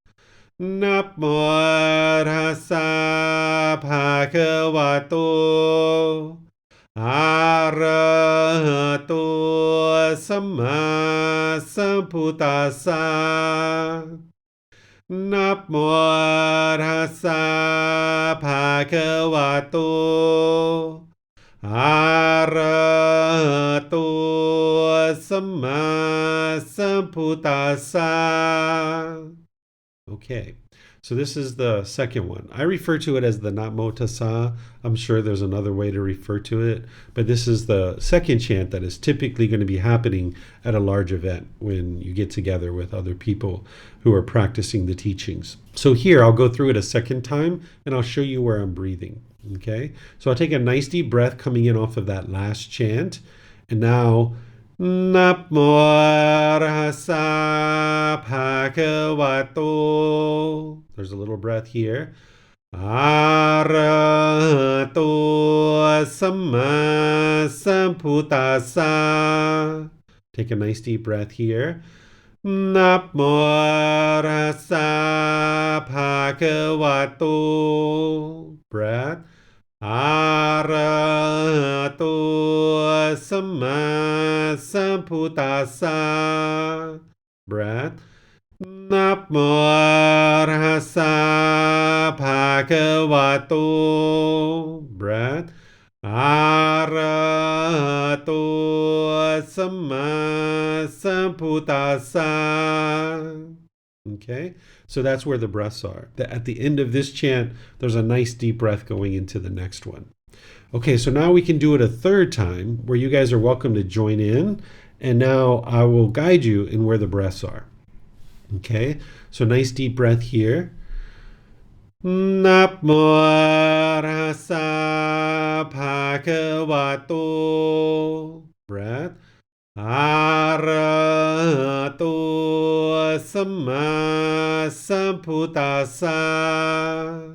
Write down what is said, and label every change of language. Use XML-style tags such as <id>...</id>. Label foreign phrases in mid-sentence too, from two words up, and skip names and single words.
<pi>Namo tassa bhagavato arahato samma sambuddhassa. Namo tassa bhagavato arahato samma sambuddhassa.</pi> <en>Okay, so this is the second one. I refer to it as the Namo Tassa. I'm sure there's another way to refer to it, but this is the second chant that is typically going to be happening at a large event when you get together with other people who are practicing the teachings. So here, I'll go through it a second time, and I'll show you where I'm breathing. Okay, so I'll take a nice deep breath coming in off of that last chant, and now</en> <pi>Namo tassa bhagavato.</pi> <en>There's a little breath here.</en> <pi>Arahato samma sambuddhassa.</pi> <en>Take a nice deep breath here.</en> <pi>Namo tassa bhagavato. Breath. Arahato samma sambuddhassa. Breath. Namo tassa bhagavato. Breath. Arahato samma sambuddhassa.</pi> <en>Okay, so that's where the breaths are. At the end of this chant, there's a nice deep breath going into the next one. Okay, so now we can do it a third time where you guys are welcome to join in. And now I will guide you in where the breaths are. Okay, so nice deep breath here.</en> <pi>Namo tassa bhagavato. Breath. Arahato samma sambuddhassa.</pi>